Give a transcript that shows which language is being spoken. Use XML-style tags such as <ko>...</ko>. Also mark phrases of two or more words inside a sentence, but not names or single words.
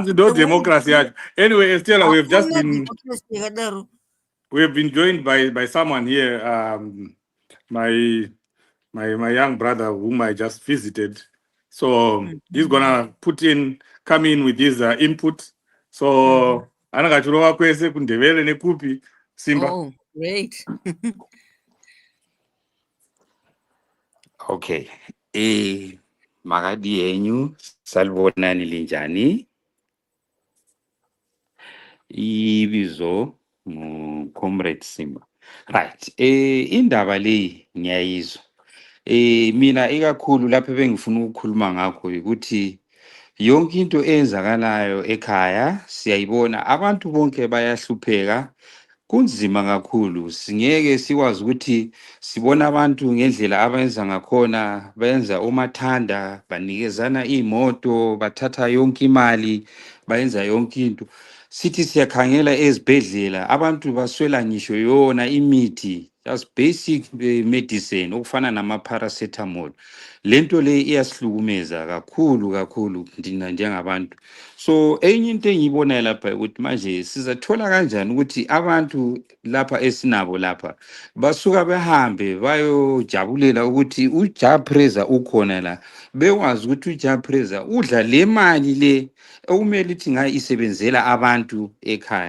<en>no democracy. Anyway, Estela,</en> <sn>democracy yakadaro.</sn> <en>we have been joined by someone here, my young brother whom I just visited. So he's gonna come in with his input.</en> <sn>So anakachurova kwese kundevere nekupi Simba.</sn> <en>Oh, great. Okay.</en> <sn>Magadi yenyu</sn> <nd>salibonani linjani. Ibizo comrade Simba. Right. Indaba le ngiyayizwa. Mina ikakhulu lapho bengifuna ukukhuluma ngakho ukuthi yonke into eyenzakalayo ekhaya siyayibona, abantu bonke bayahlupheka. Kunzima kakhulu, singeke sikwazi ukuthi sibona abantu ngendlela abenza ngakhona, benza umathanda, banikezana imoto, bathatha yonke imali, bayenza yonke into. Sithi siyakhangela ezibhedlela, abantu baswela ngisho yona imithi,</nd> <en>just basic medicine</en> <nd>okufana nama paracetamol. Lento le iyasihlukumeza kakhulu ndina njengabantu. So enye into engiyibona lapha ukuthi manje sizathola kanjani ukuthi abantu lapha esinabo lapha basuka behambe bayojabulela ukuthi uJapreza ukhona la, bewazi ukuthi uJapreza udla le mali le okumele ukuthi ngayi isebenzela abantu ekhaya.</nd>